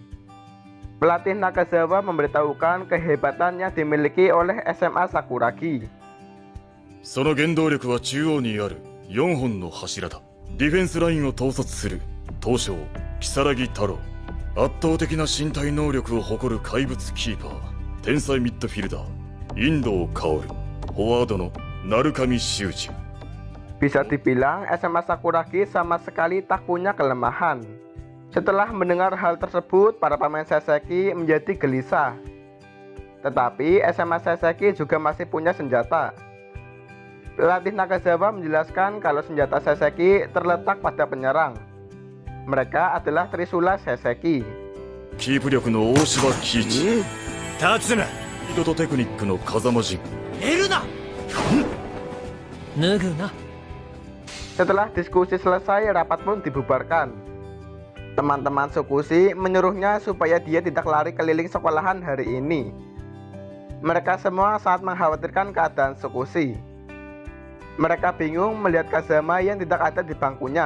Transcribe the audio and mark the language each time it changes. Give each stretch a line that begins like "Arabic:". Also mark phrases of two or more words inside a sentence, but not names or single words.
Indonesian: Pelatih Nakazawa memberitahukan kehebatan yang dimiliki oleh SMA Sakuragi.
Japanese: その原動力は中央にある4本の柱だ。ディフェンスラインを統率する東証如月太郎、圧倒的な身体能力を誇る怪物キーパー、天才ミッドフィルダー印藤薫、フォワードの鳴上修二。
Indonesian: Bisa dibilang SMA Sakuragi sama sekali tak punya kelemahan. Setelah mendengar hal tersebut, para pemain Saseki menjadi gelisah. Tetapi SMA Saseki juga masih punya senjata. Pelatih Nakazawa menjelaskan kalau senjata Saseki terletak pada penyerang. Mereka adalah Trisula Saseki.
Japanese: キープ力の大柴喜一、立つな。スピードとテクニックの風間陣、寝るな。脱ぐな。
Indonesian: Setelah diskusi selesai, rapat pun dibubarkan. Teman-teman Sukushi menyuruhnya supaya dia tidak lari keliling sekolahan hari ini. Mereka semua sangat mengkhawatirkan keadaan Sukushi. Mereka bingung melihat Kazama yang tidak ada di bangkunya.